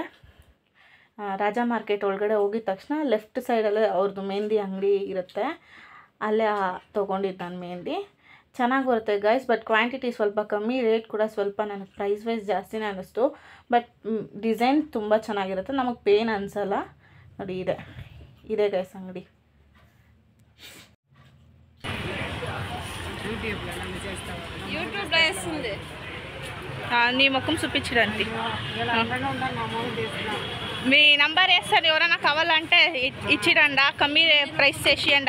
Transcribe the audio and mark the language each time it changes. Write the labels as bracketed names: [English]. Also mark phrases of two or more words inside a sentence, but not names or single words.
[Kannada] ರಾಜಾ ಮಾರ್ಕೆಟ್ ಒಳಗಡೆ ಹೋಗಿದ ತಕ್ಷಣ ಲೆಫ್ಟ್ ಸೈಡಲ್ಲೇ ಅವ್ರದ್ದು ಮೆಹಂದಿ ಅಂಗಡಿ ಇರುತ್ತೆ, ಅಲ್ಲೇ ತೊಗೊಂಡಿದ್ದು ನಾನು ಮೆಹಂದಿ. ಚೆನ್ನಾಗಿ ಬರುತ್ತೆ ಗೈಸ್, [English] but quantity [Kannada] ಸ್ವಲ್ಪ ಕಮ್ಮಿ, ರೇಟ್ ಕೂಡ ಸ್ವಲ್ಪ ನನಗೆ [English] price wise [Kannada] ಜಾಸ್ತಿನೇ ಅನ್ನಿಸ್ತು. [English] but design [Kannada] ತುಂಬ ಚೆನ್ನಾಗಿರುತ್ತೆ, ನಮಗೆ ಪೇನ್ ಅನಿಸಲ್ಲ. ನೋಡಿ ಇದೆ ಗೈಸ್ ಅಂಗಡಿ. [Telugu] నీ ముఖం చూపించడానికి మీ నంబర్ వేస్తాను, ఎవరైనా కావాలంటే ఇచ్చిరండా, కమ్మీ ప్రైస్ చేసియండి.